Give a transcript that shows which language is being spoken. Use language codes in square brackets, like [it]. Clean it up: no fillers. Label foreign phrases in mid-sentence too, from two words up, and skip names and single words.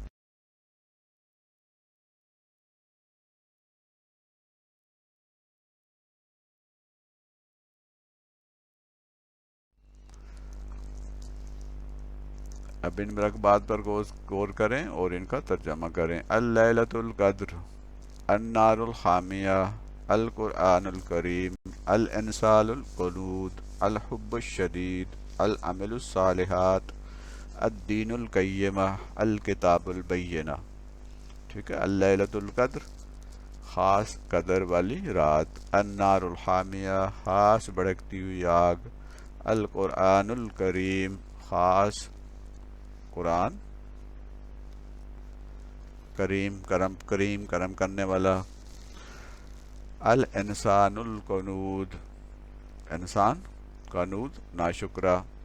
[ur] اب ان مرکبات پر غور کریں اور ان کا ترجمہ کریں. [ar] الليلة القدر, النار الحامية، القرآن الكريم، الإنسان القنود، الحب الشديد، الأعمال الصالحات، الدين القيمة، الكتاب البينة. [ur] ٹھیک ہے, [ar] الليلة القدر [ur] خاص قدر والی رات، [ar] النار الحامیہ [ur] خاص بھڑکتی ہوئی آگ، [ar] القرآن الکریم [ur] خاص قرآن، کریم کرم کرنے والا، [ar] الانسان القنود [ur] انسان، قنود ناشکرہ،